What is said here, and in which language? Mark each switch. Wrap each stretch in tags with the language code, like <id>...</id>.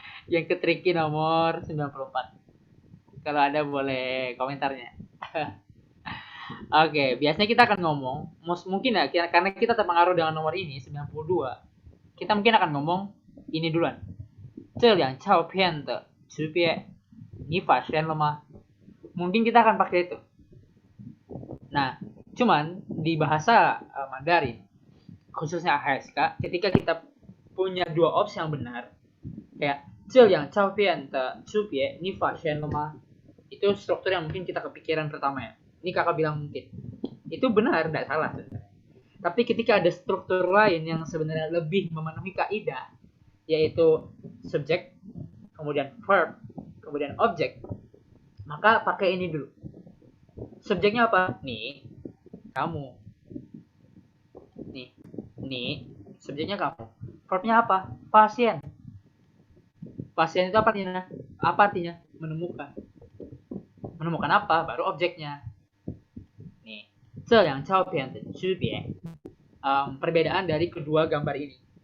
<id>Yang ketricky nomor 94. Kalau ada boleh komentarnya. Oke, biasanya kita akan ngomong, mungkin ya, karena kita terpengaruh dengan nomor ini, 92. Kita mungkin akan ngomong ini duluan.</id> <zh>这两照片的区别 你发现了吗?</zh> <id>Mungkin kita akan pakai itu. Nah, cuman di bahasa Mandarin, khususnya HSK, ketika kita punya dua opsi yang benar, kayak</id> <zh>这两照片的区别你发现了吗?</zh> <id>Itu struktur yang mungkin kita kepikiran pertama ya. Ini kakak bilang mungkin. Itu benar, tidak salah sebenarnya. Tapi ketika ada struktur lain yang sebenarnya lebih memenuhi kaidah, yaitu subjek, kemudian verb, kemudian objek, maka pakai ini dulu. Subjeknya apa? Nih, kamu. Nih, subjeknya kamu. Verbnya apa? Pasien. Pasien itu apa artinya? Apa artinya? Menemukan. Menemukan apa? Baru objeknya.</id> <zh>Nih, 这两照片的区别.</zh> <id>Perbedaan dari kedua gambar ini.</id>